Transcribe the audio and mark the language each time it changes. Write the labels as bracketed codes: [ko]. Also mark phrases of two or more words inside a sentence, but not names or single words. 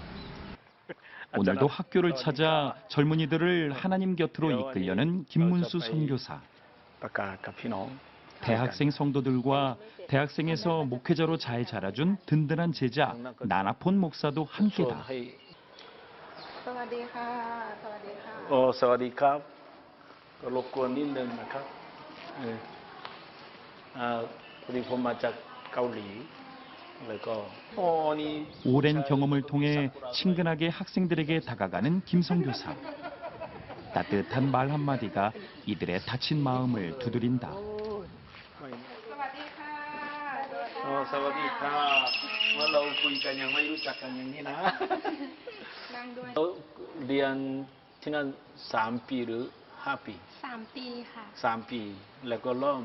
[ko] 오늘도 학교를 찾아 젊은이들을 하나님 곁으로 이끌려는 김문수 선교사. 대학생 성도들과 대학생에서 목회자로 잘 자라준 든든한 제자 나나폰 목사도 함께다. [th] สวัสดีค่ะสวัสดีค่ะ สวัสดีครับก็รบกวนนิดนึงนะครับพอดีผมมาจากเกาหลีแล้วก็ [ko] 오랜 경험을 통해 친근하게 학생들에게 다가가는 김선교사. 따뜻한 말 한마디가 이들의 다친 마음을 두드린다. [th] สวัสดีค่ะ สวัสดีครับเมื่อเราคุยกันยังไม่รู้จักกันอย่างนี้นะ นั่งด้วย เรียนที่นั่น3 ปีหรือ5 ปี 3 ปีค่ะ 3 ปีแล้วก็เริ่ม